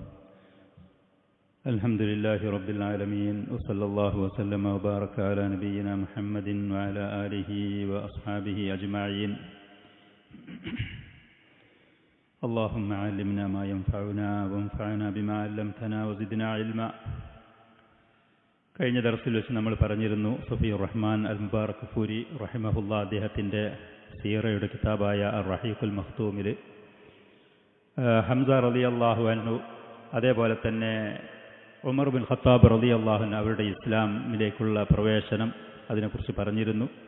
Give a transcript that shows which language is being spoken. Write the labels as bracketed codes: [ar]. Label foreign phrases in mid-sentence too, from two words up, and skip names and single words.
[ar] الحمد لله رب العالمين، وصلى الله وسلم وبارك على نبينا محمد وعلى آله وأصحابه أجمعين. اللهم علمنا ما ينفعنا وانفعنا بما علمتنا وزدنا علما. [ml] കഴിഞ്ഞ ദർസിൽ വെച്ച് നമ്മൾ പറഞ്ഞിരുന്നു, സഫീർ റഹ്മാൻ അൽ മുബാറക് ഫൂരി റഹിമഹുല്ല അദ്ദേഹത്തിൻ്റെ സീറയുടെ കിതാബായ അർ-റഹീഖുൽ മഖ്തൂമിൽ ഹംസ [ar] رضي الله عنه, [ml] അതേപോലെ തന്നെ ഉമർ ബിൻ ഖത്താബ് [ar] رضي الله عنه [ml] അവരുടെ ഇസ്ലാമിലേക്കുള്ള പ്രവേശനം, അതിനെക്കുറിച്ച് പറഞ്ഞിരുന്നു.